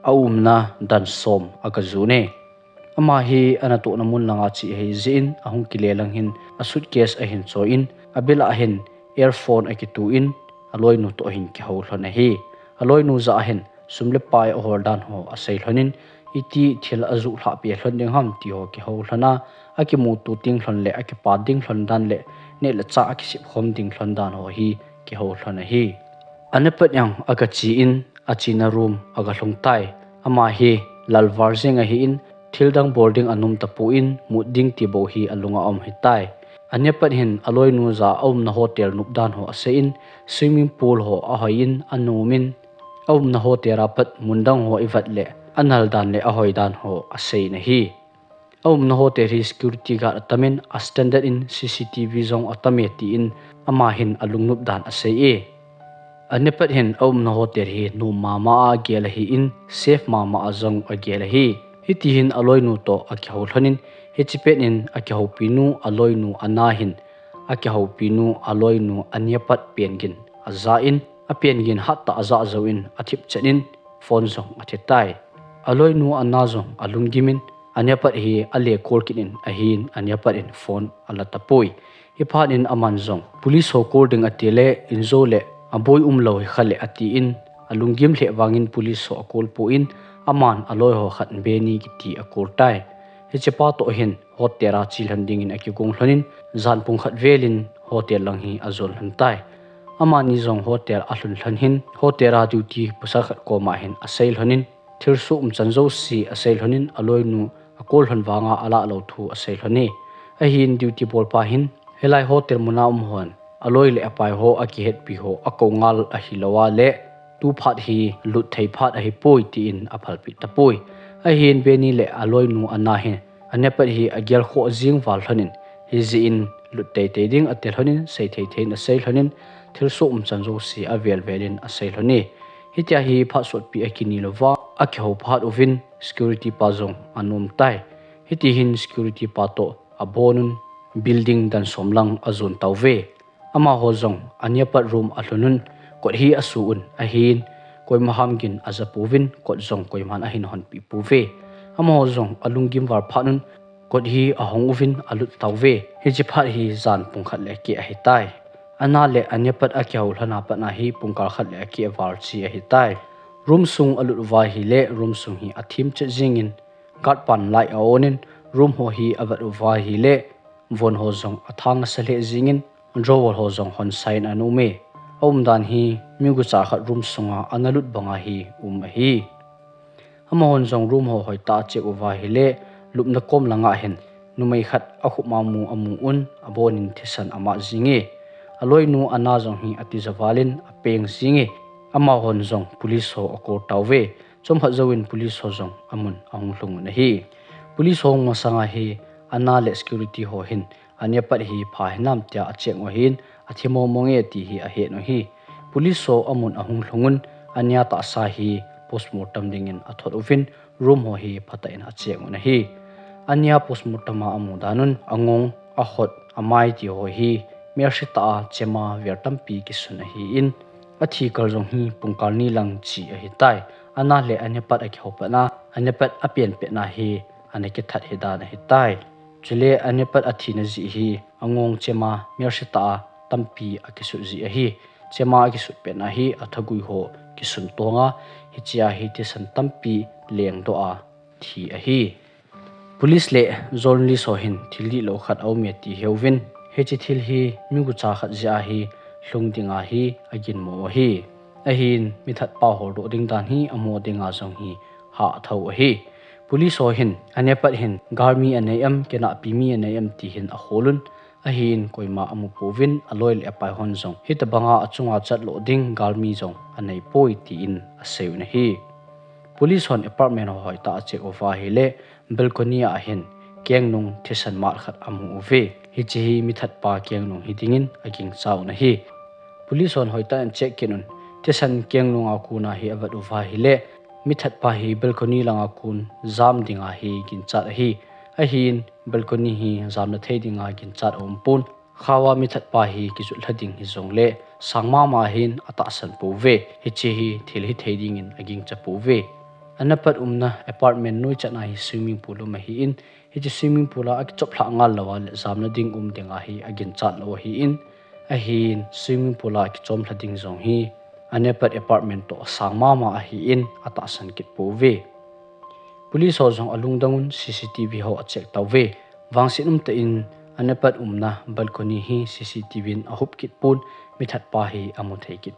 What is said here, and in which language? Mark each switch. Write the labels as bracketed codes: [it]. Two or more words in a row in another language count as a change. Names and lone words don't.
[tcz] na dan som agazune ama hi anato namun langa chi he zin ahung kilelang hin a suitcase a hin cho in abela hin earphone akitu in aloi nu to hin ki ho hlona hi aloi nu za hin sumle pai ahordan ho asai hlonin iti thil azu hla pe hlon ding ham ti ho ki ho hlona akimu tu ting hlon le akipa ding hlon dan le ne la cha ki sip khom ding hlon dan ho hi ki ho hlona hi ANYAPHAT yang agachi in achina room aga hlongtai ama hi lalwar zinga hi in thildang boarding anum tapu in muding ti bo hi alunga hitai ANYAPHAT hin aloi nu za na hotel nupdan ho ase in [en] swimming pool [tcz] ho ahoin anumin na hotel apat mundang ho ivat le anal dan le ahoi dan ho ase na hi na hotel hi [en] security guard [tcz] atamin a standard in cctv zong automati in ama hin alung nupdan ase e ANYAPHAT hin na hotel hi nu mama a gela hi in safe mama azong a gela hi hiti hin aloi nu to akihol hanin hichipet in akihol pinu aloi nu anahin akihol pinu aloi nu ANYAPHAT pengin azain a pengin hatta aza zoin athip chenin phone zong athetai aloi nu anazong alunggimin ANYAPHAT hi ale kolkinin ahin ANYAPHAT in phone alatapoi hiphanin aman zong police ho cording atele inzole aboy umlo khale ati in alunggim le wangin police ho akol po in aman aloi ho khat beni kiti akor tai hechepa to hin hotera chilhanding in akigong hlonin zanpung khat velin hotel lang hi azol hantai amani zong hotel ahlun hlan hin hotera duty pusa khat ko ma hin asail hlonin thirsu chanzo si asail hlonin aloi nu akol hlan wanga ala lo thu asail hloni ahin duty bol pa hin helai hotel muna hon aloi le apai ho akihet pi ho akongal ahilawa le tu phat hi lut thei phat hi poi ti in aphal pi tapoi ahin beni le aloi nu ana hin ANYAPHAT hi agyal kho jing wal hlonin hi zi in lut tei tei ding atel hlonin sei thei thei na sei hlonin thilso chanjo si avel velin asei hloni hitia hi phasot pi akini lova akho phat ovin security pazong anum tai hiti hin security pato abonun building dan somlang azun tawve ama hozong ANYAPHAT room alunun kot hi asuun ahin koi mahamgin azapuvin kot zong koi man ahin hon pi puve ama hozong alunggim war phanun kot hi ahong uvin alut tawve hijiphat hi zan pungkhat le ki ahitai ana le ANYAPHAT akyaul hana patna hi pungkal khat le ki war chi ahitai room sung alut wa hi le room sung hi athim che jingin gat pan lai aonin room ho hi avat wa hi le von hozong athang sale jingin drawer hozong hon sign anume dan hi migu cha khat room sunga analut banga hi hi ama hon zong room ho hoita che uwa hi le lupna kom langa hen numai khat akhuma mu amu un abonin thisan ama zinge aloi nu ana zong hi ati zawalin apeng zinge ama hon zong police ho akor tawve chom pha zawin police ho zong amun ahung hlung na hi police ho masanga hi ana le security ho hin ANYAPHAT hi phahinam tia acheng wa hin athimo monge ti hi a he no hi police ho amun ahung hlungun anya ta sa hi postmortem dingin athot uvin room ho hi phata in acheng na hi ania postmortem amu danun angong ahot amai ti ho hi mershita chema vertampi kisuna hi in athi kaljong hi pungkalni lang chi a hi tai ana le anyapat a khopana anyapat apian pe na hi anake that hi da na hi tai chule anyapat athi na ji hi angong chema mershita tampi akisu ji a hi chema akisu pe na hi athagui ho kisun tonga hichia hi ti san tampi leng do a thi a hi police le journalist ho hin thili lo khat au me ti hewin hechi thil hi migu cha khat ja hi hlungdinga hi agin mo hi ahin mithat pa hor do ding dan hi amo dinga jong hi ha thau hi police ho hin anepat hin garmi anayam kena pimi anayam ti hin a holun ahin koima amu povin aloil apai hon jong hitabanga achunga chatlo ding garmi jong anei poi ti in aseu na hi police hon apartment ho hoita che ova hi le balcony a hin kengnung thesan mar khat amu uve hi chi mithat pa kengnung hidingin aging chau na hi police hon hoita an check kinun thesan kengnung a kuna hi avat uva hi le mithat pa hi balcony langa kun zam dinga hi gin chat hi ahin balcony hi zamna thei dinga gin chat ompun khawa mithat pa hi kichul hlading hi zongle sangma ma hin ata san puve hi chi hi thil hi thei ding in aging cha puve anapat umna apartment noi chana hi [en] swimming pool [tcz] ma hi in hi chi [en] swimming pool [tcz] a chop thla ngal lawa le zamna ding dinga hi agin chat lo hi in ahin [en] swimming pool [tcz] a chom hlading zong hi anepat apartment to sangma ma hi in ata san kit puve police ho jong alung dangun cctv ho check tawve wangsinum te in anepat umna balcony hi cctv in ahup kit pun mithat pa hi amu thei kit